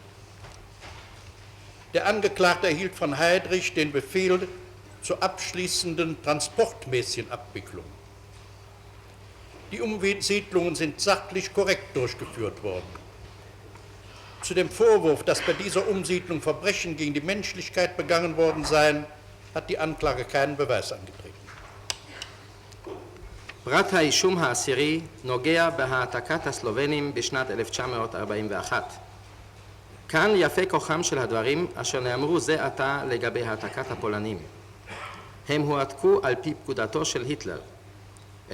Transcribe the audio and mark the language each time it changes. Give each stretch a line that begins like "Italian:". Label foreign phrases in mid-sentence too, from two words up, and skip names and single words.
German: Der Angeklagte erhielt von Heydrich den Befehl zur abschließenden transportmäßigen Abwicklung. Die Umsiedlungen sind sachlich korrekt durchgeführt worden. Zu dem Vorwurf, dass bei dieser Umsiedlung Verbrechen gegen die Menschlichkeit begangen worden seien, hat die Anklage keinen Beweis angetreten.
Hebrew: פרט האישום העשירי נוגע בהעתקת הסלובנים בשנת 1941. כאן יפה כוחם של הדברים אשר נאמרו זה עתה לגבי העתקת הפולנים. הם הועתקו על פי פקודתו של היטלר.